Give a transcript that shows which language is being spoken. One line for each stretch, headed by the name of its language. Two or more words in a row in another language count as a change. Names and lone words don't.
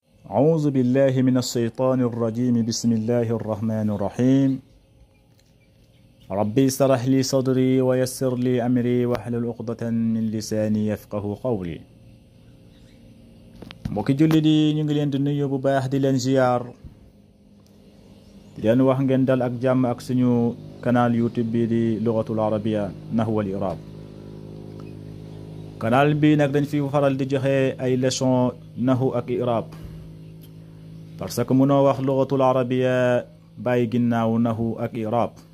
Arabic: أعوذ بالله من الشيطان الرجيم بسم الله الرحمن الرحيم ربي اشرح لي صدري ويسر لي أمري واحلل عقدة من لساني يفقه قولي
Wolof: mbokki jullit yi ñu ngi leen di nuyu bu baax di leen ziar di leen wax ngeen dal ak jàmm ak suñu canal YouTube bi di Lughatul Arabiyya Nahwu wal I'rab canal bi nag dañ fi faral di joxe ay leçon nahwu ak i'rab parce que mënoo wax
Arabic: اللغة العربية
Wolof: bàyyi ginnaaw nahwu ak i'rab